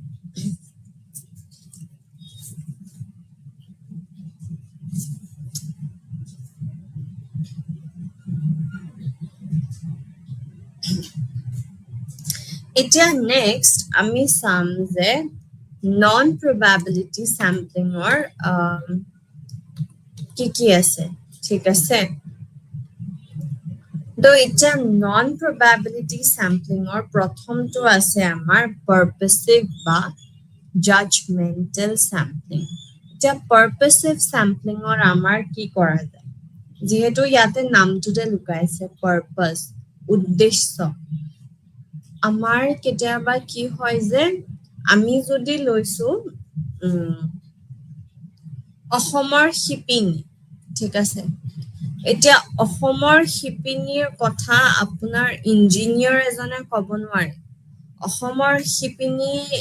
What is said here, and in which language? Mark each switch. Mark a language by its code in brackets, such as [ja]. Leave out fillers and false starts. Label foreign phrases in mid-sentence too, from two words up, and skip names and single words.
[as] এতিয়া নেক্সট আমি চাম যে [en] non probability samplingৰ [as] কি আছে ঠিক আছে তো এতিয়া নন [en] probability samplingৰ [as] প্ৰথমটো আছে আমাৰ purposive বা [en] judgmental sampling [as] এতিয়া [en] purposive sampling-ৰ [as] আমাৰ কি কৰা যায় যেহেতু ইয়াতে নামটোতে লুকাইছে পারপাস উদ্দেশ্য আমাৰ কেতিয়াবা কি হয় যে আমি যদি লৈছো অসমৰ শিপিনী ঠিক আছে এতিয়া অসমৰ শিপিনীৰ কথা আপোনাৰ ইঞ্জিনিয়াৰ এজনে ক'ব নোৱাৰে অসমৰ শিপিনী